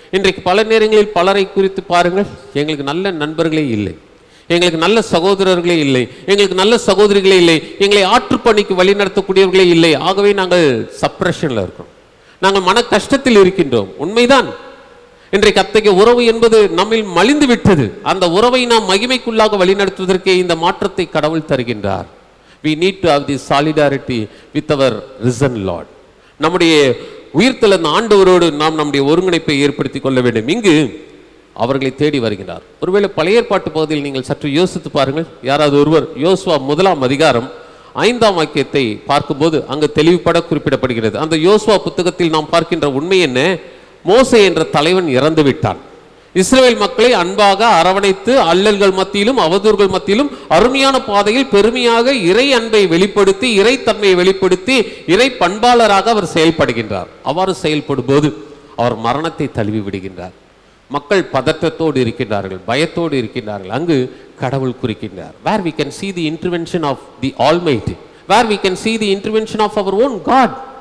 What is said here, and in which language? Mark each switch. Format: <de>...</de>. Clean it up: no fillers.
<ta>இன்றைக்கு பல நேரங்களில் பலரை குறித்து பாருங்கள், எங்களுக்கு நல்ல நண்பர்களே இல்லை, எங்களுக்கு நல்ல சகோதரர்களே இல்லை, எங்களுக்கு நல்ல சகோதரிகளே இல்லை, எங்களை ஆற்றுப்பணிக்கு வழி நடத்தக்கூடியவர்களே இல்லை. ஆகவே நாங்கள் சப்ரஷனில் இருக்கோம், நாங்கள் மன கஷ்டத்தில் இருக்கின்றோம். உண்மைதான், இன்றைக்கு அத்தகைய உறவு என்பது நம்மில் மலிந்து விட்டது. அந்த உறவை நாம் மகிமைக்குள்ளாக வழிநடத்துவதற்கே இந்த மாற்றத்தை கடவுள் தருகின்றார்.</ta> <en>We need to have this solidarity with our risen Lord.</en> <ta>நம்முடைய உயிர்த்தெழுந்த ஆண்டவரோடு நாம் நம்முடைய ஒருங்கிணைப்பை ஏற்படுத்திக் கொள்ள வேண்டும். இங்கு அவர்களை தேடி வருகின்றார். ஒருவேளை பழைய ஏற்பாட்டு பகுதியில் நீங்கள் சற்று யோசித்து பாருங்கள். யாராவது ஒருவர் யோசுவா 1ஆம் அதிகாரம் 5ஆம் வாக்கியத்தை பார்க்கும்போது அங்கு தெளிவுபட குறிப்பிடப்படுகிறது. அந்த யோசுவா புத்தகத்தில் நாம் பார்க்கின்ற உண்மை என்ன? மோசே என்ற தலைவன் இறந்து விட்டான். இஸ்ரவேல் மக்களை அன்பாக அரவணைத்து அல்லல்கள் மத்தியிலும் அவதூறுகள் மத்தியிலும் அருமையான பாதையில் பெருமையாக இறை அன்பை வெளிப்படுத்தி, இறை தன்மையை வெளிப்படுத்தி, இறை பண்பாளராக அவர் செயல்படுகின்றார். அவ்வாறு செயல்படும் போது அவர் மரணத்தை தழுவி விடுகின்றார். மக்கள் பதற்றத்தோடு இருக்கின்றார்கள், பயத்தோடு இருக்கின்றார்கள். அங்கு கடவுள் குறிக்கின்றார்.</ta> <en>Where we can see the intervention of the Almighty, where we can see the intervention of our own God.</en>